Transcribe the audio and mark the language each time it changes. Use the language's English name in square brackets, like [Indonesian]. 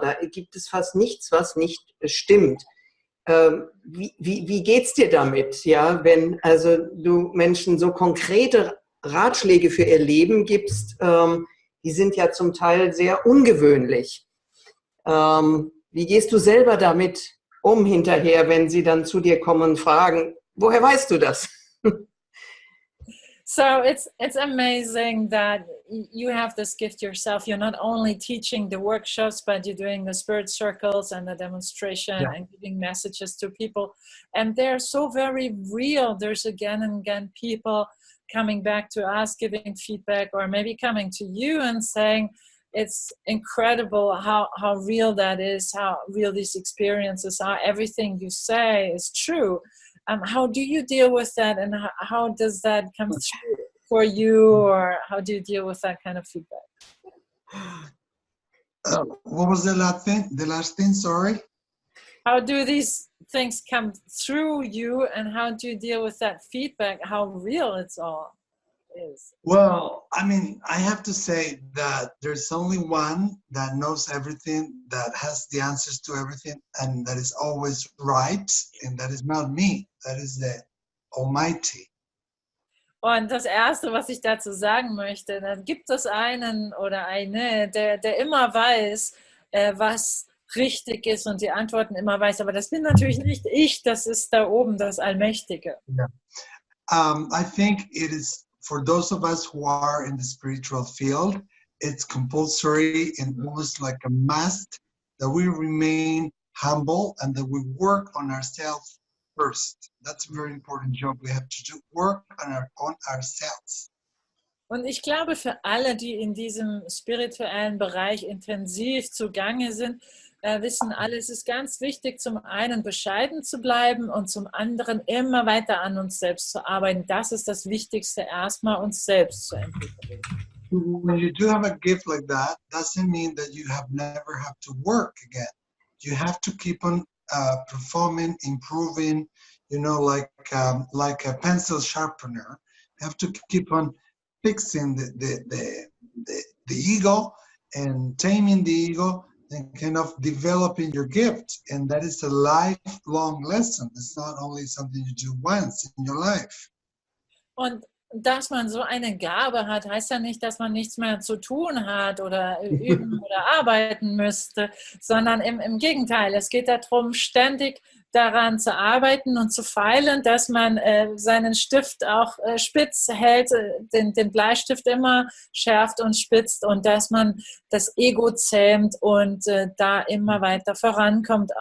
[German] Da gibt es fast nichts, was nicht stimmt. Wie geht's dir damit, ja, wenn also du Menschen so konkrete Ratschläge für ihr Leben gibst, die sind ja zum Teil sehr ungewöhnlich. Wie gehst du selber damit um hinterher, wenn sie dann zu dir kommen und fragen, woher weißt du das? [English] So it's amazing that you have this gift yourself. You're not only teaching the workshops, but you're doing the spirit circles and the demonstration and giving messages to people. And they're so very real. There's again and again people coming back to us, giving feedback, or maybe coming to you and saying, it's incredible how real that is, how real these experiences are. Everything you say is true. How do you deal with that, and how does that come through for you, or how do you deal with that kind of feedback? What was the last thing, sorry? How do these things come through you, and how do you deal with that feedback, how real it's all is? Well, I mean, I have to say that there's only one that knows everything, that has the answers to everything, and that is always right, and that is not me, that is the Almighty. [German] Und das Erste, was ich dazu sagen möchte, dann gibt es einen oder eine, der immer weiß, was richtig ist und die Antworten immer weiß. Aber das bin natürlich nicht ich, das ist da oben das Allmächtige. [English] Yeah. I think it is for those of us who are in the spiritual field, it's compulsory and almost like a must that we remain humble and that we work on ourselves first. That's a very important job we have to do, work on ourselves. [German] Und ich glaube, für alle, die in diesem spirituellen Bereich intensiv zugange sind, wissen alle, es ist ganz wichtig, zum einen bescheiden zu bleiben und zum anderen immer weiter an uns selbst zu arbeiten. Das ist das Wichtigste, erstmal uns selbst zu entwickeln. [English] When you do have a gift like that, doesn't mean that you never have to work again. You have to keep on performing, improving, you know, like a pencil sharpener. You have to keep on fixing the ego and taming the ego and kind of developing your gift. And that is a lifelong lesson. It's not only something you do once in your life. [German] Und dass man so eine Gabe hat, heißt ja nicht, dass man nichts mehr zu tun hat oder üben oder arbeiten müsste, sondern im Gegenteil. Es geht darum, ständig daran zu arbeiten und zu feilen, dass man seinen Stift auch spitz hält, den Bleistift immer schärft und spitzt und dass man das Ego zähmt und da immer weiter vorankommt.